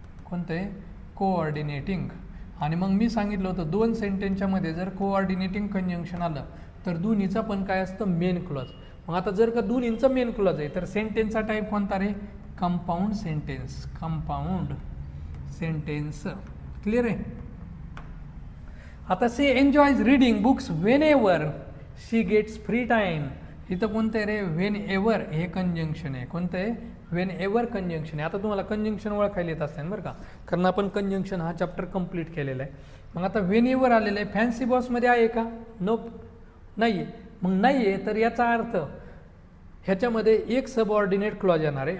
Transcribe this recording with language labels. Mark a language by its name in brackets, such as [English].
[Marathi] कोणतं आहे कोऑर्डिनेटिंग. आणि मग मी सांगितलं होतं 2 सेंटेन्सच्या मध्ये जर कोऑर्डिनेटिंग कंजंक्शन आलं तर दोन्हीचं पण काय असतं मेन क्लॉज. मग आता जर का दोन्हींचं मेन क्लॉज आहे तर सेंटेन्सचा टाईप कोणता रे compound sentence. Compound sentence clear आहे. [English] आता she enjoys reading books whenever she gets free time. [Marathi] इथं कोणतं आहे रे वेन एव्हर हे कंजंक्शन आहे. कोणतं आहे वेन एव्हर कंजंक्शन आहे. आता तुम्हाला कंजंक्शन ओळखायला येत असते बरं का कारण आपण कंजंक्शन हा चॅप्टर कंप्लीट केलेला आहे. मग आता वेन एव्हर आलेलं आहे फॅन्सी बॉसमध्ये आहे का नोप नाही आहे. मग नाही आहे तर याचा अर्थ ह्याच्यामध्ये एक सबऑर्डिनेट क्लॉज येणार आहे.